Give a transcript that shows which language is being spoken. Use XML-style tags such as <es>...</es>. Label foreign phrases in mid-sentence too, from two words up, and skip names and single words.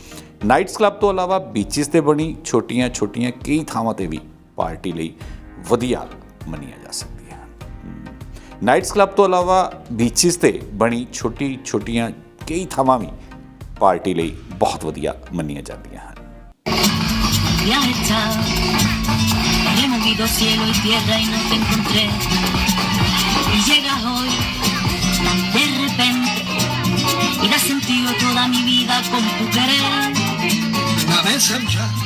<en>nights club</en> <pa>ਤੋਂ ਇਲਾਵਾ ਬੀਚਿਸ 'ਤੇ ਬਣੀ ਛੋਟੀਆਂ ਕਈ ਥਾਵਾਂ 'ਤੇ ਵੀ ਪਾਰਟੀ ਲਈ ਵਧੀਆ ਮੰਨੀਆਂ ਜਾ ਸਕਦੀਆਂ ਹਨ।</pa> <en>nights club</en> <pa>ਤੋਂ ਇਲਾਵਾ ਬੀਚਿਸ 'ਤੇ ਬਣੀ ਛੋਟੀਆਂ ਕਈ ਥਾਵਾਂ ਵੀ ਪਾਰਟੀ ਲਈ ਬਹੁਤ ਵਧੀਆ ਮੰਨੀਆਂ ਜਾਂਦੀਆਂ ਹਨ।</pa> <es>He movido cielo y tierra y no te encontré. Y llegas hoy de repente y das sentido toda mi vida con tu querer. Una vez ya.</es>